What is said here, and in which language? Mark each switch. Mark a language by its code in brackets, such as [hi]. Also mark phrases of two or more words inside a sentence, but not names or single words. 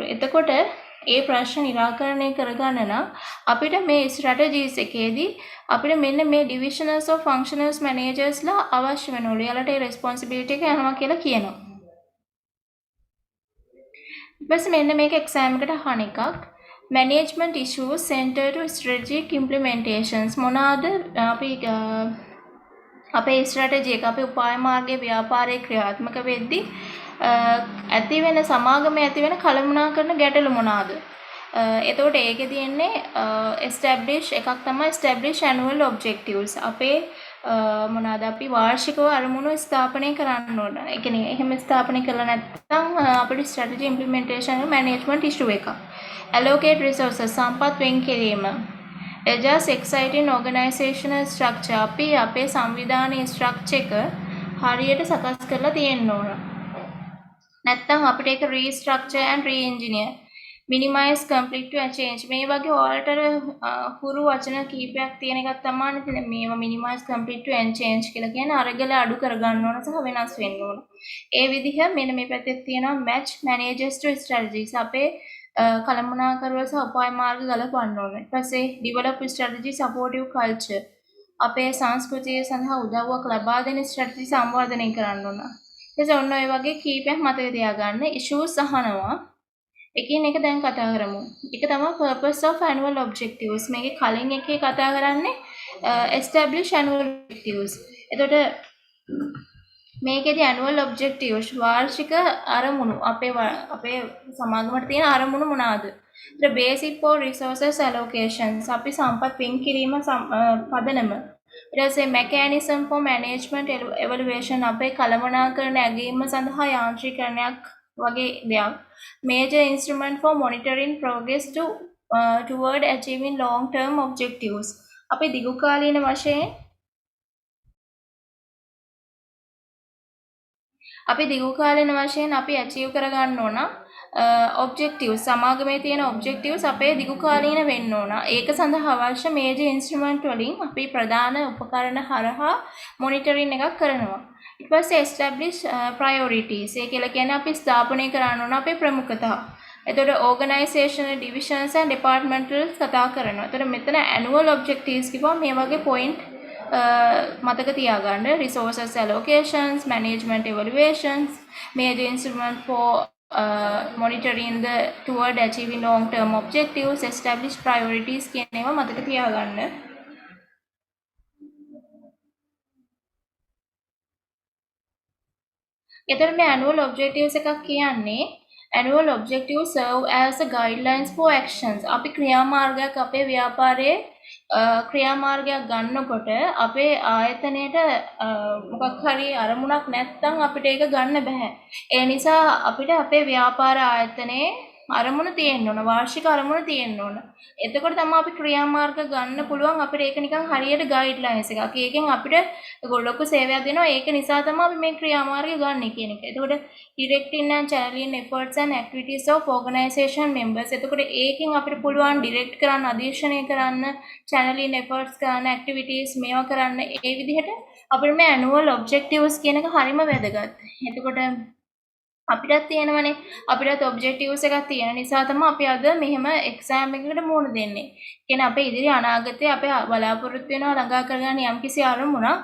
[si] එතකොට ඒ ප්‍රශ්න निराකරණය කරගන්න නම් අපිට මේ ස්ට්‍රැටජීස් එකේදී අපිට මෙන්න මේ [en] divisionals of functionals managers [si] අවශ්‍ය වෙනවලු. එයාලට ඒ රෙස්පොන්සිබිලිටි එක යනවා කියලා කියනවා. ඊට පස්සේ මෙන්න මේක එක්සෑම් එකට අහන එකක්. [en] management issues center to strategic implementations [si] මොනවාද අපි අපේ ස්ට්‍රැටජි එක අපේ උපාය මාර්ගයේ ව්‍යාපාරයේ ක්‍රියාත්මක වෙද්දී ඇති වෙන සමාගමේ ඇති වෙන කළමනාකරන ගැටලු මොනවාද? එතකොට ඒකේ තියෙන්නේ establish එකක් තමයි [en] establish annual objectives. [si] අපේ මොනවාද අපි වාර්ෂිකව අරමුණු ස්ථාපනය කරන්න ඕන. ඒ කියන්නේ එහෙම ස්ථාපනය කළා නැත්නම් අපේ [en] strategy implementation management issue [si] එකක්. [en] allocate resources [si] සම්පත් වෙන් කිරීම. [en] just exciting organizational structure [si] අපි අපේ සංවිධානයේ structure එක හරියට සකස් කරලා තියෙන්න ඕන. නැත්නම් අපිට ඒක [en] restructure and re-engineer minimize complete to change [si] මේ වගේ ඔයාලට හුරු වචන කීපයක් තියෙන එකක් තමයි ඉතින් මේව [en] minimize complete to change [si] කියලා කියන්නේ අරගල අඩු කරගන්න ඕන සහ වෙනස් වෙන්න ඕන. ඒ විදිහ මෙන්න මේ පැත්තේ තියෙනවා [en] match managers to strategies [si] අපේ කළමනාකරුව සහ උපාය මාර්ග ගලපන්න ඕන. ඊට පස්සේ [en] develop strategy supportive culture [si] අපේ සංස්කෘතිය සඳහා උදව්වක් ලබා දෙන strategy සංවර්ධනය කරන්න ඕන. එතකොට ඔන්න ඔය වගේ කීපයක් මතක තියාගන්න issues අහනවා. එකින් එක දැන් කතා කරමු. එක තමයි [en] purpose of annual objectives. [si] මේකේ කලින් එකේ කතා කරන්නේ [en] establish annual objectives. [si] එතකොට මේකේදී [en] annual objectives [si] වාර්ෂික අරමුණු අපේ සමාගමට තියෙන අරමුණු මොනවාද? [en] the basic for resources allocations [si] අපි සම්පත් වෙන් කිරීම පදනම. ඊට පස්සේ [en] mechanism for management evaluation [si] අපේ කළමනාකරණ ඇගීම සඳහා යාන්ත්‍රීකරණයක් වගේ දෙයක්. [en] Major instrument for monitoring progress toward achieving long term objectives. [si] අපි දිගු කාලීන වශයෙන් අපි achieve කරගන්න ඕන objectives සමාගමේ තියෙන objectives අපේ දිගු කාලීන වෙන්න ඕන. ඒක සඳහා අවශ්‍ය [en] major instrument [si] වලින් අපි ප්‍රධාන උපකරණ හරහා monitoring එකක් කරනවා. ඊට පස්සේ [en] establish priorities. [si] ඒ කියලා කියන්නේ අපි ස්ථාපනය කරන්න ඕන අපේ ප්‍රමුඛතා. එතකොට [en] organizational divisions and departmentals [si] කතා කරනවා. එතකොට මෙතන [en] annual objectives [si] කිව්වා මේ වගේ point මතක තියාගන්න. [en] resources allocations, management evaluations, major instrument for monitoring the toward achieving long term objectives, establish priorities [si] කියන ඒවා මතක තියාගන්න. එතකොට මේ [en] annual objectives [si] එකක් කියන්නේ [en] annual objectives serve as a guidelines for actions. [si] අපි ක්‍රියාමාර්ගයක් අපේ ව්‍යාපාරයේ ක්‍රියාමාර්ගයක් ගන්නකොට අපේ ආයතනයේට මොකක් හරි අරමුණක් නැත්නම් අපිට ඒක ගන්න බෑ. ඒ නිසා අපිට අපේ ව්‍යාපාර ආයතනයේ අරමුණ තියෙන්න ඕන, වාර්ෂික අරමුණ තියෙන්න ඕන. එතකොට තමයි අපි ක්‍රියාමාර්ග ගන්න පුළුවන්. අපිට ඒක නිකන් හරියට ගයිඩ්ලයින්ස් එකක්. ඒකෙන් අපිට ලොකු සේවයක් දෙනවා. ඒක නිසා තමයි අපි මේ ක්‍රියාමාර්ගය ගන්න කියන එක. [en] එතකොට directing and channeling efforts and activities of organization members. [si] එතකොට ඒකෙන් අපිට පුළුවන් direct කරන්න, අධීක්ෂණය කරන්න, [en] channeling efforts [si] කරන්න, activities මේවා කරන්න. ඒ විදිහට අපිට මේ [en] annual objectives [si] කියන එක හරිම වැදගත්. එතකොට අපිටත් තියෙනවනේ අපිටත් ඔබ්ජෙක්ටිව්ස් එකක් තියෙන නිසා තමයි අපි අද මෙහෙම එක්සෑම් එකකට මුහුණ දෙන්නේ. කියන්නේ අපේ ඉදිරි අනාගතයේ අපි බලාපොරොත්තු වෙනවා ළඟා කරගන්න යම්කිසි අරමුණක්.